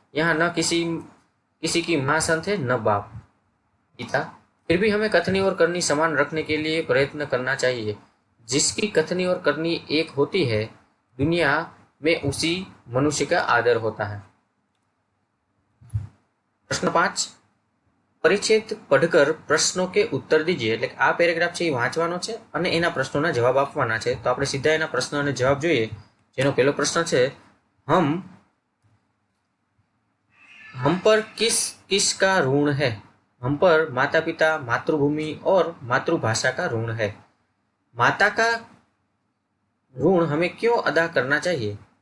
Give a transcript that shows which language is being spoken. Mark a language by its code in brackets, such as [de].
[hi] यहाँ न किसी किसी की माँ संत है न बाप। गीता, फिर भी हमें कथनी और करनी समान रखने के लिए प्रयत्न करना चाहिए। जिसकी कथनी और करनी एक होती है, दुनिया में उसी मनुष्य का आदर होता है। प्रश्न 5, परिच्छेद पढ़कर प्रश्नों के उत्तर दीजिए। [gu] એટલે આ પેરેગ્રાફ છે એ વાંચવાનો છે અને એના પ્રશ્નોના જવાબ આપવાના છે। તો આપણે સીધા એના પ્રશ્ન અને જવાબ જોઈએ। જેનો પહેલો પ્રશ્ન છે, [hi] हम पर किस किस का ऋण है? हम पर माता पिता, मातृभूमि और मातृभाषा का ऋण है। माता का ऋण हमें क्यों अदा करना चाहिए?